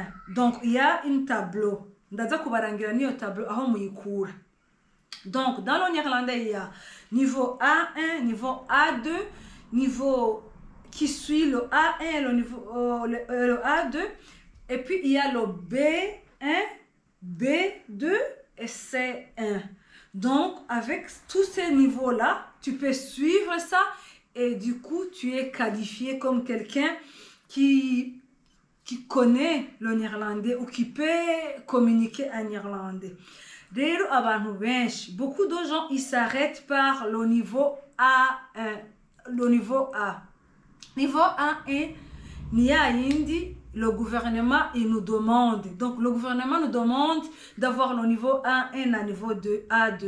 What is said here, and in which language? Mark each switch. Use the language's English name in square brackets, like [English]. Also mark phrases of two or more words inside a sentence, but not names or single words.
[French] Donc il y a une tableau. [Rundi] Ndaza kubarangira niyo tableau aho muyikura. [French] Donc dans le néerlandais il y a niveau A1, niveau A2, niveau qui suit le A1, le A2, et puis il y a le B1, B2 et C1. Donc, avec tous ces niveaux-là, tu peux suivre ça et du coup, tu es qualifié comme quelqu'un qui connaît le néerlandais ou qui peut communiquer en néerlandais. [Rundi] Rero abantu benshi, [French] beaucoup de gens, ils s'arrêtent par le niveau A1. Le niveau A. Niveau 1 est Nia Hindi, le gouvernement, il nous demande. Donc, le gouvernement nous demande d'avoir le niveau A1 à niveau 2, A2.